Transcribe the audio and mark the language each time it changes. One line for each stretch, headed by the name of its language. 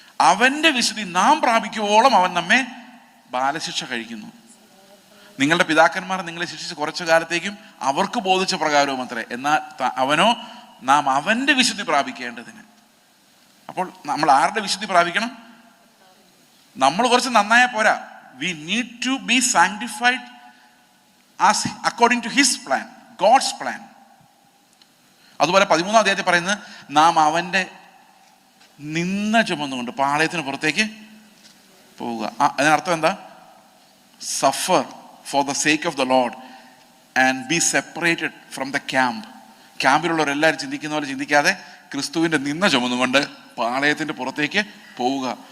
Malayalam: അവൻ്റെ വിശുദ്ധി നാം പ്രാപിക്കുവോളം അവൻ നമ്മെ ബാലശിക്ഷ കഴിക്കുന്നു. നിങ്ങളുടെ പിതാക്കന്മാർ നിങ്ങളെ ശിക്ഷിച്ച് കുറച്ചു കാലത്തേക്കും അവർക്ക് ബോധിച്ച പ്രകാരവും അത്രേ. എന്നാൽ നാം അവൻ്റെ വിശുദ്ധി പ്രാപിക്കേണ്ടതിന്. അപ്പോൾ നമ്മൾ ആരുടെ വിശുദ്ധി പ്രാപിക്കണം? നമ്മൾ കുറച്ച് നന്നായാൽ പോരാ.
English: We need to be sanctified as according to his plan, God's plan.
Malayalam: അതുപോലെ 13-ാം അധ്യായത്തിൽ പറയുന്നത് നാം അവൻ്റെ നിന്ന ചുമന്നുകൊണ്ട് പാളയത്തിന് പുറത്തേക്ക് പോവുക. അതിനർത്ഥം എന്താ?
English: Suffer for the sake of the Lord and be separated from the camp.
Malayalam: ക്യാമ്പിലുള്ളവരെല്ലാവരും ചിന്തിക്കുന്ന പോലെ ചിന്തിക്കാതെ ക്രിസ്തുവിൻ്റെ നിന്ന ചുമന്നുകൊണ്ട് പാളയത്തിൻ്റെ പുറത്തേക്ക് പോവുക.